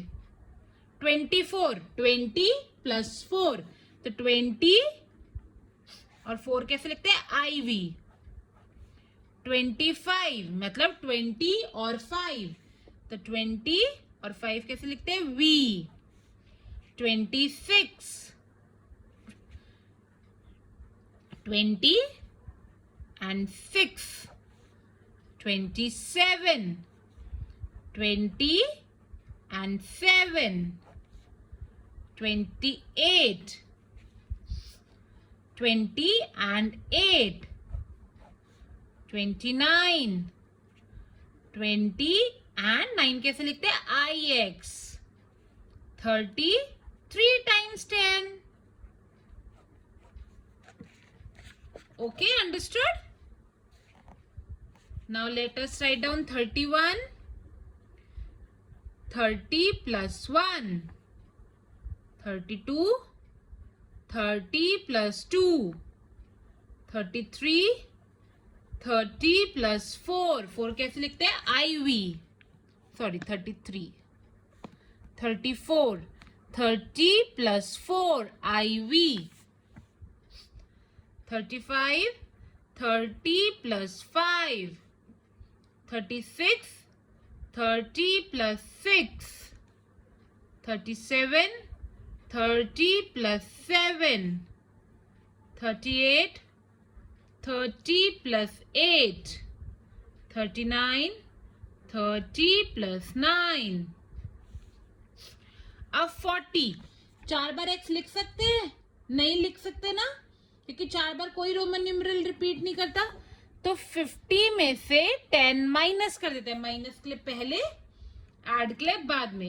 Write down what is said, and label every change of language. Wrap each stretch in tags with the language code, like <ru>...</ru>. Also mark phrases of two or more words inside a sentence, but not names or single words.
<hi>24, 20 प्लस 4, तो 20 और 4 कैसे लिखते हैं? IV. 25 मतलब 20 और 5, तो 20 और 5 कैसे लिखते हैं?</hi> <en>V. 26, 20 and 6, 27, 20 and 7, 28, 20 and 8, 29, 20 and 9</en> <hi>कैसे लिखते हैं?</hi> <en>IX. 30, 3 times 10. Okay, understood? Now let us write down 31. 30 plus 1. 32. 30 plus 2. 33. 30 plus 4.</en> <hi>4 कैसे लिखते हैं? IV.</hi> <en>Sorry, 33. 34. 30 plus 4. IV. 35. 30 plus 5. 36. 30 plus 6. 37. 30 plus 7. 38. 30 plus 8. 39. 30 plus 9.</en> <hi>अब 40. 4 बार x लिख सकते हैं? नहीं लिख सकते ना, क्योंकि 4 बार कोई</hi> <en>Roman numeral</en> <hi>रिपीट नहीं करता। तो 50 में से 10 माइनस कर देते हैं, माइनस के लिए पहले, ऐड के लिए बाद में।</hi>